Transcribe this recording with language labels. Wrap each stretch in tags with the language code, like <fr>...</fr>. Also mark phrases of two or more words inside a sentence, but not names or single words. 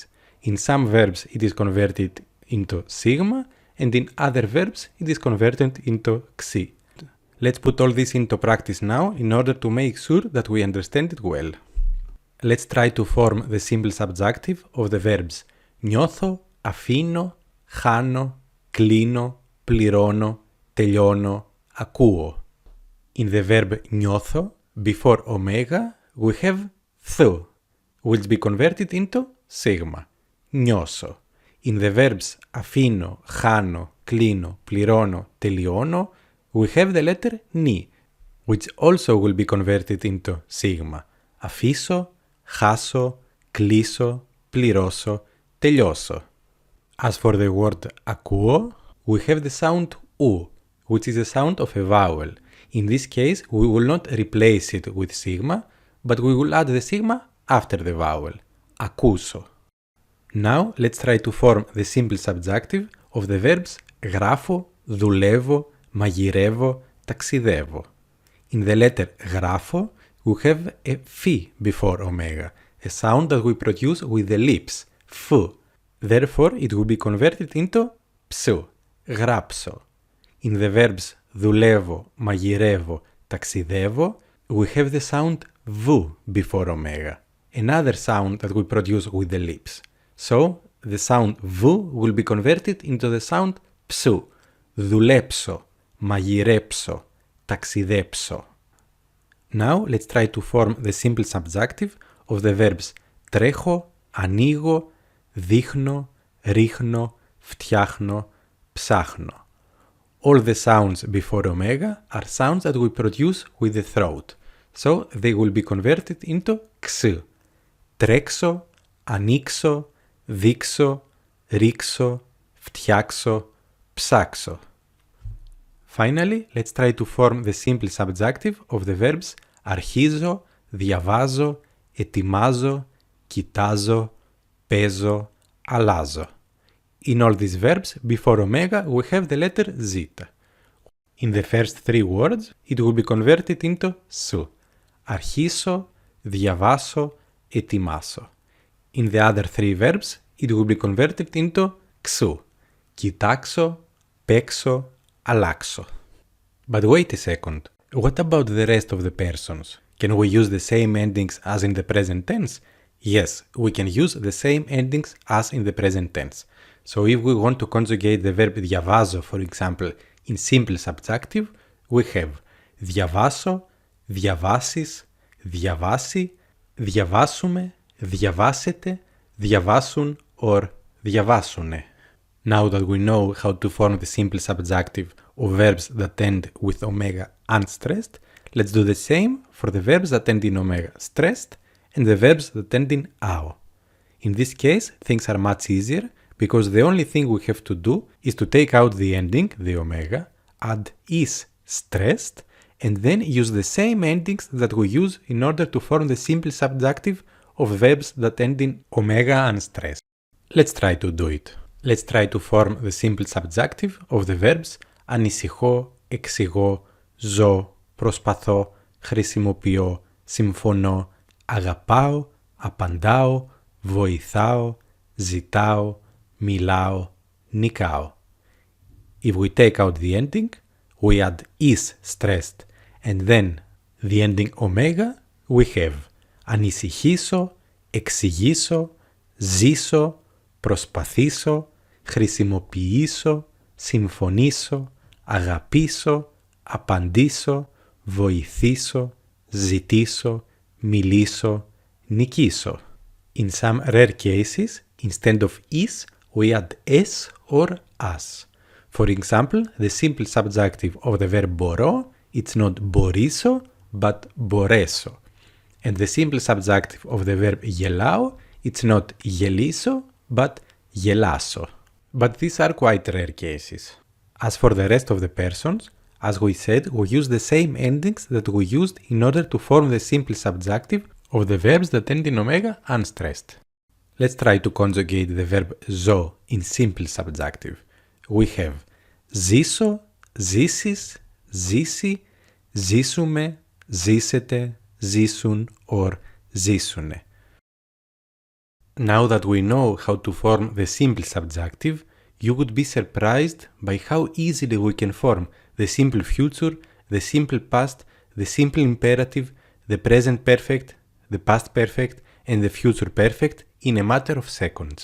<en>In some verbs it is converted into sigma, and in other verbs it is converted into xi. Let's put all this into practice now in order to make sure that we understand it well. let's try to form the simple subjunctive of the verbs</en> <el>νιώθω, αφήνω, χάνω, κλείνω, πληρώνω, τελειώνω, ακούω.</el> <en>In the verb νιώθω, before omega, we have th, which be converted into sigma.</en> <el>Νιώσω.</el> <en>In the verbs</en> <el>αφήνω, χάνω, κλείνω, πληρώνω, τελειώνω,</el> <en>we have the letter νι, which also will be converted into sigma.</en> <el>Αφήσω, χάσω, κλείσω, πληρώσω, τελειώσω.</el> <en>As for the word ακούω, we have the sound u, which is the sound of a vowel. In this case, we will not replace it with sigma, but we will add the sigma after the vowel. Ακούσω. Now, let's try to form the simple subjunctive of the verbs</en> <el>γράφω, δουλεύω, μαγειρεύω, ταξιδεύω.</el> <en>In the letter γράφω, we have a φ before omega, a sound that we produce with the lips, φ. Therefore, it will be converted into ψ, γράψω. In the verbs</en> <el>δουλεύω, μαγειρεύω, ταξιδεύω,</el> <en>we have the sound β before omega, another sound that we produce with the lips. So, the sound β will be converted into the sound ψ,</en> <el>δουλέψω, μαγειρέψω, ταξιδέψω.</el> <en>Now, let's try to form the simple subjunctive of the verbs</en> <el>τρέχω, ανοίγω, δείχνω, ρίχνω, φτιάχνω, ψάχνω.</el> <en>All the sounds before omega are sounds that we produce with the throat, so they will be converted into ξ.</en> <el>Τρέξω, ανοίξω, δείξω, ρίξω, φτιάξω, ψάξω.</el> <en>Finally, let's try to form the simple subjunctive of the verbs</en> <el>αρχίζω, διαβάζω, ετοιμάζω, κοιτάζω, παίζω, αλλάζω.</el> <en>In all these verbs, before omega, we have the letter zeta. In the first three words, it will be converted into su.</en> <el>Αρχίσω, διαβάσω, ετοιμάσω.</el> <en>In the other three verbs, it will be converted into ξου.</en> <el>Κοιτάξω, παίξω, αλλάξω.</el> <en>But wait a second. What about the rest of the persons? Can we use the same endings as in the present tense? Yes, we can use the same endings as in the present tense. So if we want to conjugate the verb διαβάζω, for example, in simple subjunctive, we have</en> <el>διαβάσω, διαβάσεις, διαβάσει, διαβάσουμε, διαβάσετε, διαβάσουν</el> <en>or διαβάσουνε. Now that we know how to form the simple subjunctive of verbs that end with omega unstressed, let's do the same for the verbs that end in omega stressed and the verbs that end in ao. In this case, things are much easier because the only thing we have to do is to take out the ending, the omega, add is stressed, and then use the same endings that we use in order to form the simple subjunctive of verbs that end in omega unstressed. Let's try to do it. Let's try to form the simple subjunctive of the verbs</en> <el>ανησυχώ, εξηγώ, ζω, προσπαθώ, χρησιμοποιώ, συμφωνώ, αγαπάω, απαντάω, βοηθάω, ζητάω, μιλάω, νικάω.</el> <en>If we take out the ending, we add is stressed and then the ending omega, we have</en> <el>ανησυχήσω, εξηγήσω, ζήσω, προσπαθήσω, χρησιμοποιήσω, συμφωνήσω, αγαπήσω, απαντήσω, βοηθήσω, ζητήσω, μιλήσω, νικήσω.</el> <en>In some rare cases, instead of is, we add s or as. For example, the simple subjunctive of the verb μπορώ, it's not μπορήσω, but μπορέσω. And the simple subjunctive of the verb γελάω, it's not γελήσω, but γελάσω. But these are quite rare cases. As for the rest of the persons, as we said, we use the same endings that we used in order to form the simple subjunctive of the verbs that end in omega unstressed. Let's try to conjugate the verb ζω in simple subjunctive. We have</en> <el>ζήσω, ζήσεις, ζήσει, ζήσουμε, ζήσετε, ζήσουν or ζήσουνε.</el> <en>Now that we know how to form the simple subjunctive, you would be surprised by how easily we can form the simple future, the simple past, the simple imperative, the present perfect, the past perfect, and the future perfect in a matter of seconds.</en>